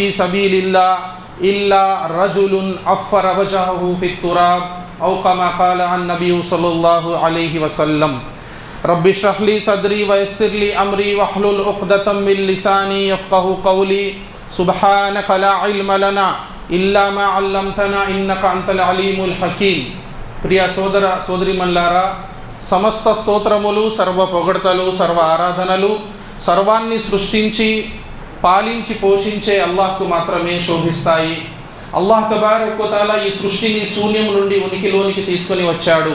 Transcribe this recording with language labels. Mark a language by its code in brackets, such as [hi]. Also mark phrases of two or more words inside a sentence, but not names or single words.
[ar] سبيل الله إلا رجل أفر وجهه في التراب أو كما قال النبي صلى الله عليه وسلم رب اشرح لي صدري ويسر لي أمري واحلل عقدة من لساني يفقه قولي سبحانك لا علم لنا إلا ما علمتنا إنك أنت العليم الحكيم [te] ప్రియ సోదర సోదరిమణులారా, సమస్త స్తోత్రములు, సర్వ పొగడ్తలు, సర్వ ఆరాధనలు సర్వాన్ని సృష్టించి పాలించి పోషించే అల్లాహ్కు మాత్రమే శోభిస్తాయి. [ar] الله تبارك وتعالى [te] ఈ సృష్టిని శూన్యం నుండి ఉనికిలోనికి తీసుకొని వచ్చాడు.